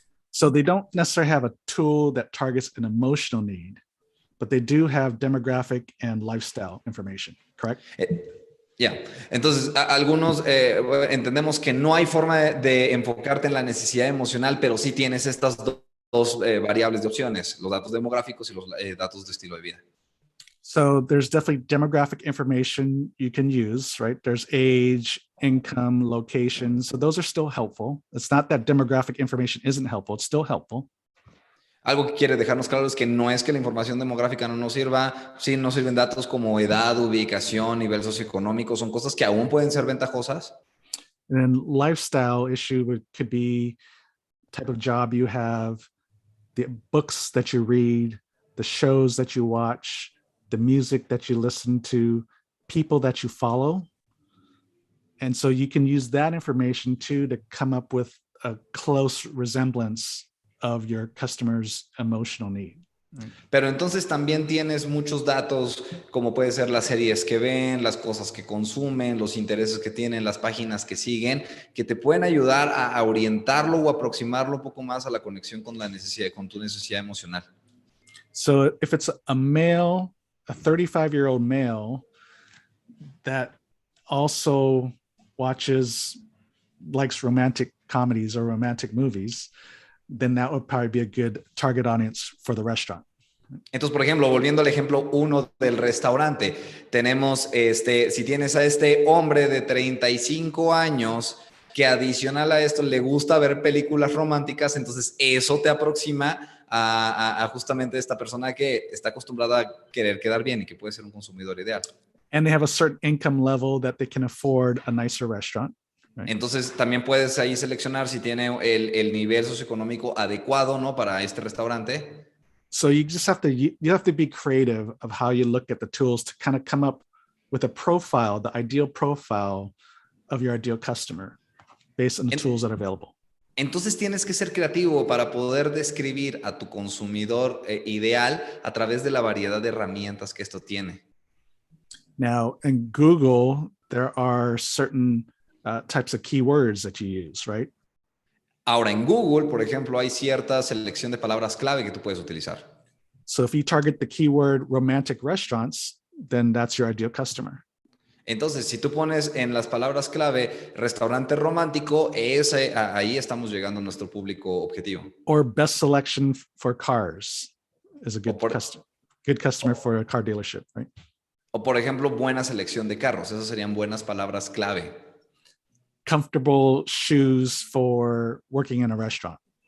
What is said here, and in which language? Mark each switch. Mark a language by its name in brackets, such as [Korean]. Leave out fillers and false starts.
[English] So they don't necessarily have a tool that targets an emotional need, but they do have demographic and lifestyle information, correct? Yeah. [Spanish] Entonces, algunos entendemos que no hay forma de enfocarte en la necesidad emocional, pero sí tienes estas dos variables de opciones, los datos demográficos y los datos de estilo de vida. [English] So there's definitely demographic information you can use, right? There's age, income, location. So those are still helpful. It's not that demographic information isn't helpful. It's still helpful. [Spanish] Algo que quiere dejarnos claro es que no es que la información demográfica no nos sirva. Sí, nos sirven datos como edad, ubicación, nivel socioeconómico. Son cosas que aún pueden ser ventajosas. [English] And then lifestyle issue could be type of job you have, the books that you read, the shows that you watch, the music that you listen to, people that you follow. And so you can use that information too to come up with a close resemblance of your customer's emotional need. [Spanish] Pero entonces también tienes muchos datos, como puede ser las series que ven, las cosas que consumen, los intereses que tienen, las páginas que siguen, que te pueden ayudar a orientarlo o aproximarlo un poco más a la conexión con la necesidad, con tu necesidad emocional. [English] So if it's a male, a 35-year-old male that also likes romantic comedies or romantic movies, then that would probably be a good target audience for the restaurant. [Spanish] Entonces, por ejemplo, volviendo al ejemplo 1 del restaurante, tenemos si tienes a este hombre de 35 años que adicional a esto le gusta ver películas románticas, entonces eso te aproxima a justamente esta persona que está acostumbrada a querer quedar bien y que puede ser un consumidor ideal. [English] And they have a certain income level that they can afford a nicer restaurant. Right. [Spanish] Entonces también puedes ahí seleccionar si tiene el nivel socioeconómico adecuado, ¿no? Para este restaurante. [English] So you just have to be creative of how you look at the tools to kind of come up with a profile, the ideal profile of your ideal customer based on the tools that are available. [Spanish] Entonces tienes que ser creativo para poder describir a tu consumidor ideal a través de la variedad de herramientas que esto tiene. [English] Now, in Google, there are certain types of keywords that you use, right? [Spanish] Ahora, en Google, por ejemplo, hay cierta selección de palabras clave que tú puedes utilizar. [English] So if you target the keyword romantic restaurants, then that's your ideal customer. [Spanish] Entonces, si tú pones en las palabras clave restaurante romántico, ahí estamos llegando a nuestro público objetivo. [English] Or best selection for cars is a good customer for a car dealership, right? [Spanish] O por ejemplo, buena selección de carros. Esas serían buenas palabras clave. [English] Comfortable shoes for working in a restaurant.